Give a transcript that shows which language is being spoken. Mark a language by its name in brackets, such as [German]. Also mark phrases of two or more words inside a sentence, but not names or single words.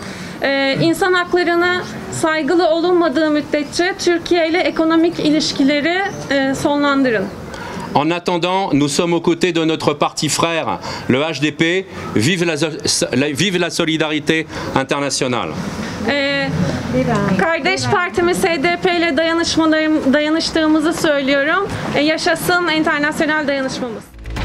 [Turkish] İnsan haklarına saygılı olunmadığı müddetçe Türkiye ile ekonomik ilişkileri sonlandırın. [French] En attendant, nous sommes aux côtés de notre parti frère, le HDP. Vive la solidarité internationale. [Turkish] Kardeş partimiz HDP ile dayanıştığımızı söylüyorum. Yaşasın internasyonel dayanışmamız.